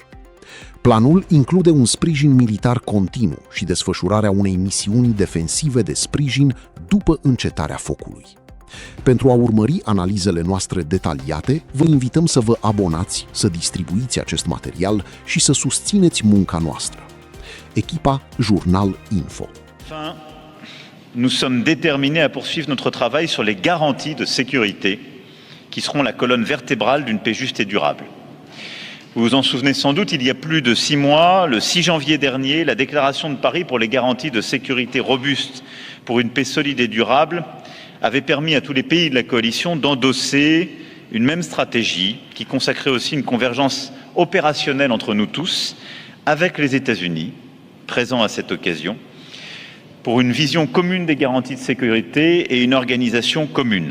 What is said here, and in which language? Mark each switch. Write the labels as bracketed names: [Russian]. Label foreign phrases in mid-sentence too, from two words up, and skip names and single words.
[Romanian] Planul include un sprijin militar continuu și desfășurarea unei misiuni defensive de sprijin după încetarea focului. Pentru a urmări analizele noastre detaliate, vă invităm să vă abonați, să distribuiți acest material și să susțineți munca noastră. Echipa Jurnal Info. [French] Nous sommes déterminés à poursuivre notre travail sur les garanties de sécurité qui seront la colonne vertébrale d'une paix juste et durable. Vous vous en souvenez sans doute, il y a plus de 6 mois, le 6 janvier dernier, la déclaration de Paris pour les garanties de sécurité robustes pour une paix solide et durable avait permis à tous les pays de la coalition d'endosser une même stratégie qui consacrait aussi une convergence opérationnelle entre nous tous, avec les États-Unis, présents à cette occasion, pour une vision commune des garanties de sécurité et une organisation commune.